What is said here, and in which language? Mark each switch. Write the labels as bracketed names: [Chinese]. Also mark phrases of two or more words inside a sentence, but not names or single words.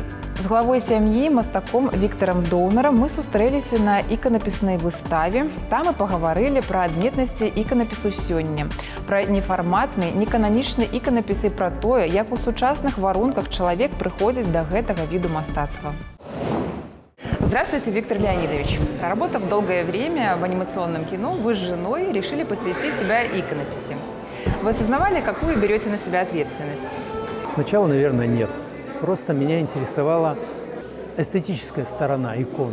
[Belarusian] З главой сям'і, мастаком Віктарам Доўнарам мы сустрэліся на іканапіснай выставе. Там мы пагаварылі пра адметнасці іканапісу сёння, пра нефарматны, некананічны іканапіс і пра тое, як у сучасных варунках чалавек прыходзіць да гэтага віду мастацтва. [Russian] Здравствуйте, Виктор Леонидович. Проработав долгое время в анимационном кино, вы с женой решили посвятить себя иконописи. Вы осознавали, какую берете на себя ответственность? Сначала, наверное, нет. Просто меня интересовала эстетическая сторона иконы.